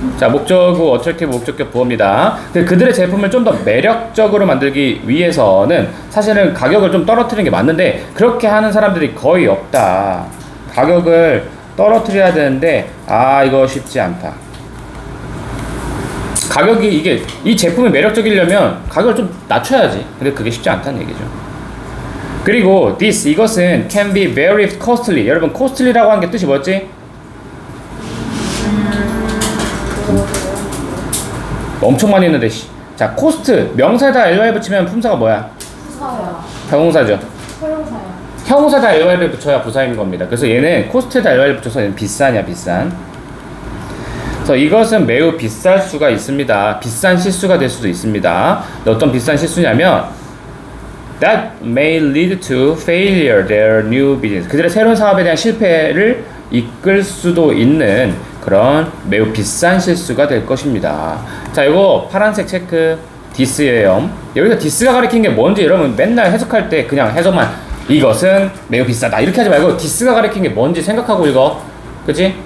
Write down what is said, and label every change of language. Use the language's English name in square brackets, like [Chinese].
[Korean] 목적어 어트랙티브 목적격 부호입니다. 그들의 제품을 좀 더 매력적으로 만들기 위해서는 사실은 가격을 좀 떨어뜨리는 게 맞는데 그렇게 하는 사람들이 거의 없다. 가격을 떨어뜨려야 되는데 이거 쉽지 않다. 가격이 이 제품이 매력적이려면 가격을 좀 낮춰야지. 근데 그게 쉽지 않다는 얘기죠. 그리고 이것은 [English] can be very costly. [Korean] 여러분, costly라고 하는 게 뜻이 뭐였지? 엄청 많이 했는데 cost 명사에다 ly 붙이면 품사가 뭐야? 부사야. 형용사죠. 소용사야. 형용사에다 ly를 붙여야 부사인 겁니다. 그래서 얘는 cost에다 ly를 붙여서 얘는 비싼. 그래서 이것은 매우 비쌀 수가 있습니다. 비싼 실수가 될 수도 있습니다. 어떤 비싼 실수냐면 [English] that may lead to failure their new business. [Korean] 그들의 새로운 사업에 대한 실패를 이끌 수도 있는 그런 매우 비싼 실수가 될 것입니다. 이거 파란색 체크 디스예요. 여기서 디스가 가리키는 게 뭔지 여러분 맨날 해석할 때 그냥 해석만 이것은 매우 비싸다 이렇게 하지 말고 디스가 가리키는 게 뭔지 생각하고 읽어. 그치?